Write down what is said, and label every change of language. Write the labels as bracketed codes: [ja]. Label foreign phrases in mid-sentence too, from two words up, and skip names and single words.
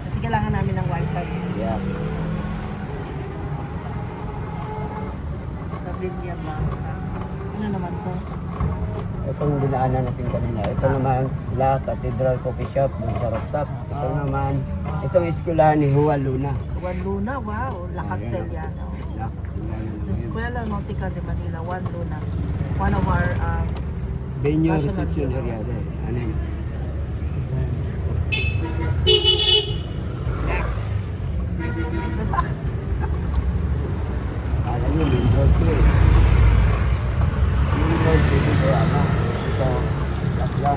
[tl] Kasi kailangan namin ng wifi. [en] Yeah. [tl] Pavilla ba? Ano naman to? Itong dinaanan natin kanina. Ito naman La Cathedral Coffee Shop doon sa rooftop. Ito naman, itong eskwelahan ni Juan Luna. Juan Luna, wow. La Castellana. La, Escuela Nautica de Manila, Juan Luna. [en] One of our venue National reception Bureau. [tl] area din. Ano yun? Kala nyo, [en] main road [tl] ko eh. [en] Main road [tl] dito ko ano. Ito, gas lang.